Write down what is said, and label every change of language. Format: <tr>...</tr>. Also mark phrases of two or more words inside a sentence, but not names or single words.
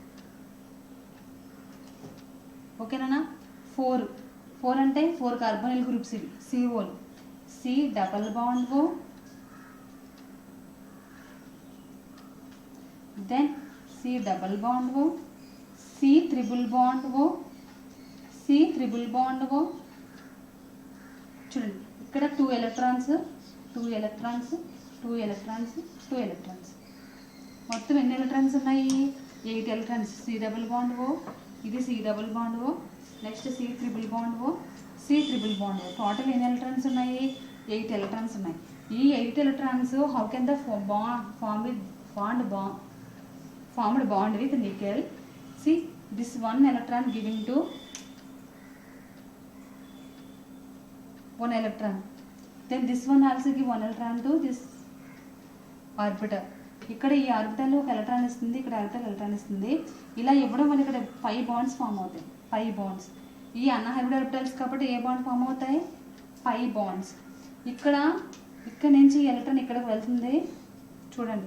<te>ఓకే నాన్న 4 అంటే 4</te> <en>carbonyl groups ఇవి CO C double bond O, then C double bond O, C triple bond O, C triple bond O.</en> <te>చూడండి ఇక్కడ 2 electrons మొత్తం ఎన్ని ఎలక్ట్రాన్స్ ఉన్నాయి?</te> <en>8 electrons. C double bond O, ఇది C double bond O, నెక్స్ట్ C triple bond O, C triple bond O.</en> <te>టోటల్ ఎన్ని ఎలక్ట్రాన్స్ ఉన్నాయి? 8 electrons ఉన్నాయి.</te> <en>ఈ 8 electrons how can the formed bond with nickel? See this 1 electron giving to 1 electron, then this one also give 1 electron to this orbital.</en> <te>ఇక్కడ ఈ ఆర్బిటల్ ఒక ఎలక్ట్రాన్ ఇస్తుంది, ఇక్కడ ఆర్బిటల్ ఎలక్ట్రాన్ ఇస్తుంది. ఇలా ఇవ్వడం వల్ల ఇక్కడ 5 bonds ఫామ్ అవుతాయి. 5 bonds. ఈ</te> <en>unhybrid orbitals</en> <te>కాబట్టి ఏ బాండ్ ఫామ్ అవుతాయి?</te> <en>5 bonds.</en> <te>ఇక్కడ నుంచి ఎలక్ట్రాన్ ఇక్కడికి వెళ్తుంది చూడండి.</te>